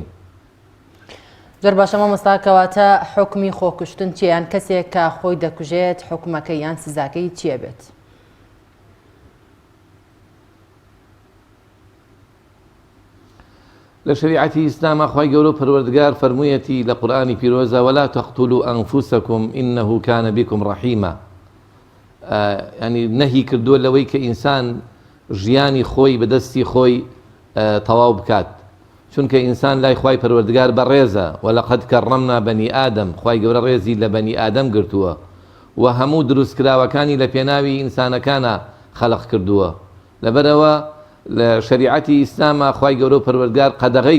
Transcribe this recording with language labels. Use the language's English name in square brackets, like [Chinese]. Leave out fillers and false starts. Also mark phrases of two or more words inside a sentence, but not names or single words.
[Central Kurdish] زۆر باشە مامۆستاکەواتە حکمی خۆکوشتن چیان کەسێک کە خۆی دەکوژێت حکومەکەی یان سزاکەی چیە بێت لە شریعەتی ئیسلام خوای گەورە پەروەردگار فەرموویەتی لە قورئانی پیرۆزە [Arabic] ولا تقتلوا أنفسكم إنه كان بكم رحيما [Central Kurdish] ینی نەهی کردووە لەوەی کە ئینسان ژیانی خۆی بەدەستی خۆی تەواو بکات چونکە ئینسان لای خوای پەروەردگار بەڕێزە [Arabic] وەلەقەد کەڕەمنا بەنی ئادەم [Central Kurdish] خوای گەورە ڕێزی لە بەنی ئادەم گرتووە و هەموو دروستکراوەکانی لە پێناوی ئینسانەکانە خەلق کردووە لەبەرەوە لە شریعەتی ئیسلامە خوای گەورە پەروەردگار قەدەغەی